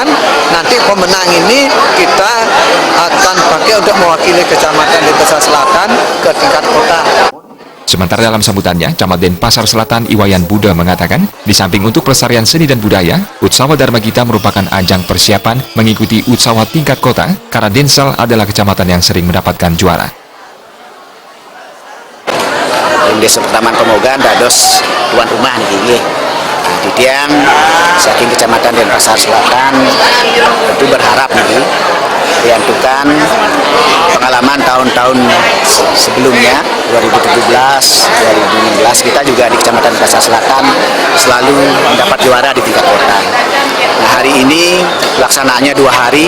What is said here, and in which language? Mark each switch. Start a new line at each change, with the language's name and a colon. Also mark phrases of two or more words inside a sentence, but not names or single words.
Indonesian: Nanti pemenang ini kita akan pakai untuk mewakili kecamatan Denpasar Selatan ke tingkat kota. Sementara dalam sambutannya, Camat Denpasar Selatan Iwayan Buddha mengatakan, di samping untuk pelestarian seni dan budaya, Utsawa Dharma Gita merupakan ajang persiapan mengikuti Utsawa tingkat kota, karena Densal adalah kecamatan yang sering mendapatkan juara. Desa Pertaman Pamogan dados tuan rumah nih. Di
Balinese: tiang saking
Indonesian: kecamatan Denpasar Selatan tentu berharap nih diantukan pengalaman tahun-tahun sebelumnya 2017, 2016 kita juga di kecamatan Denpasar Selatan selalu mendapat juara di tingkat kota. Nah, hari ini pelaksanaannya 2 hari.